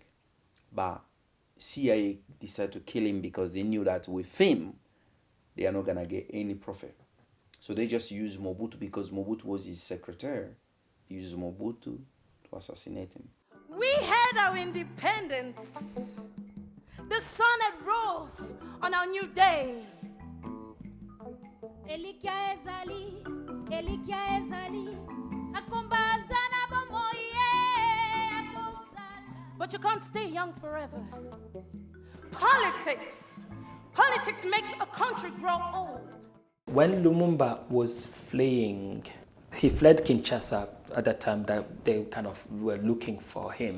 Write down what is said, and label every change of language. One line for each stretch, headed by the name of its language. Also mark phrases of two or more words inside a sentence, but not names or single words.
English: But CIA decided to kill him because they knew that with him, they are not going to get any profit. So they just used Mobutu because Mobutu was his secretary. They used Mobutu to assassinate him. We had our independence. The sun had rose on our new day.
Lingala: Elikia ezali, Elikia ezali, akombazana bomoye.
English: But you can't stay young forever. Politics makes a country grow old. When Lumumba was fleeing, he fled Kinshasa at the time that they kind of were looking for him.